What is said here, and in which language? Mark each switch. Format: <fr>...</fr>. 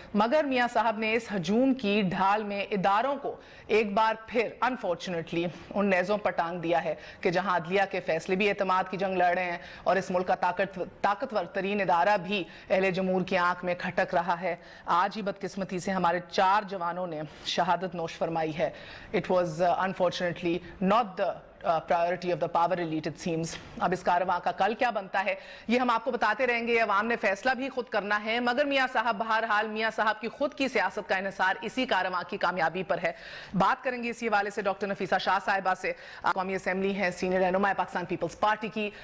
<ur>مگر میاں صاحب نے اس ہجوم کی ڈھال میں اداروں کو ایک بار پھر انفارچونیٹلی ان نیزوں پر ٹانگ دیا ہے کہ جہاں عدلیہ کے فیصلے بھی اعتماد کی جنگ لڑ رہے ہیں, اور اس ملک کا طاقتور ترین ادارہ بھی اہل جمہور کی آنکھ میں کھٹک رہا ہے. آج ہی بدقسمتی سے ہمارے 4 جوانوں نے شہادت نوش فرمائی ہے.</ur> <en>It was unfortunately not the priority of the power elite it seems.</en> <ur>اب اس کارواں کا کل کیا بنتا ہے یہ ہم آپ کو بتاتے رہیں گے. عوام نے فیصلہ بھی خود کرنا ہے, مگر میاں صاحب بہرحال میاں صاحب کی خود کی سیاست کا انحصار اسی کارواں کی کامیابی پر ہے. بات کریں گے اسی حوالے سے ڈاکٹر نفیسہ شاہ صاحبہ سے. قومی اسمبلی ہیں, سینئر رہنما پاکستان پیپلز پارٹی کی.</ur>